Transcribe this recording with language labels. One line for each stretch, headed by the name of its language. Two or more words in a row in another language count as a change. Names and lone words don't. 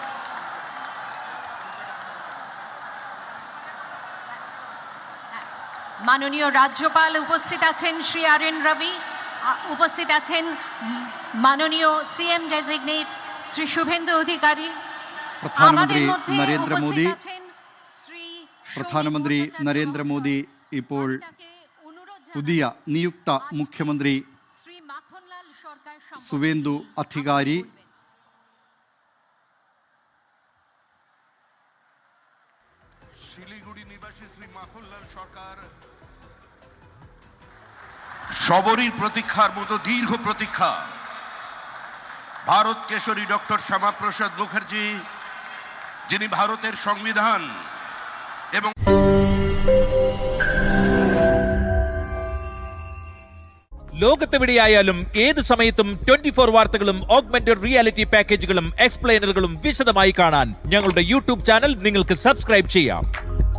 Bangla: মাননীয় রাজ্যপাল উপস্থিত আছেন শ্রী RN রবি, উপস্থিত আছেন মাননীয়
English: CM designate
Bangla: শ্রী শুভেন্দু অধিকারী।
Hindi: प्रधानमंत्री नरेंद्र मोदी
Malayalam: പ്രധാനമന്ത്രി നരേന്ദ്രമോദി ഇപ്പോൾ പുതിയ നിയുക്ത മുഖ്യമന്ത്രി സുവേന്ദു അധികാരി
Bangla: শিলিগুড়ি নিবাসী শ্রী মাখনলাল সরকার সবরীর প্রতীক্ষার মতো দীর্ঘ প্রতীক্ষা ভারত কেশরী ডক্টর শ্যামাপ্রসাদ মুখার্জি, যিনি ভারতের সংবিধান এবং
Malayalam: ലോകത്തെവിടെയായാലും ഏത് സമയത്തും 24 വാർത്തകളും ഓഗ്മെന്റഡ് റിയാലിറ്റി പാക്കേജുകളും എക്സ്പ്ലെയിനറുകളും വിശദമായി കാണാൻ ഞങ്ങളുടെ യൂട്യൂബ് ചാനൽ നിങ്ങൾക്ക് സബ്സ്ക്രൈബ് ചെയ്യാം.